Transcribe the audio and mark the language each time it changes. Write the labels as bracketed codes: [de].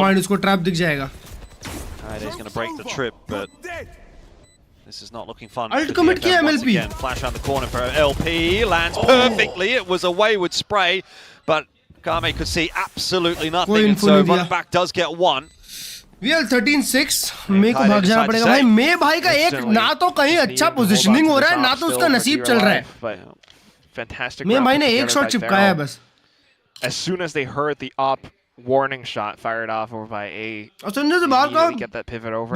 [en] Never mind, [hi] उसको trap दिख जाएगा. [en] He's going to break the trip, but this is not looking fun. [hi] Ult commit किया MLP. [en] Again, flash around the corner for LP. Lands perfectly. It was a wayward spray, but Kame could see absolutely nothing. And so back does get one. We are 13-6. [hi] May को भाग जाना पड़ेगा भाई. May भाई का एक ना तो कहीं अच्छा positioning हो रहा है, ना तो उसका नसीब चल रहा है. [en] Fantastic. [hi] May भाई ने एक shot चिपकाया है बस. [en] As soon as they heard the op warning shot fired off over by A, get that pivot over.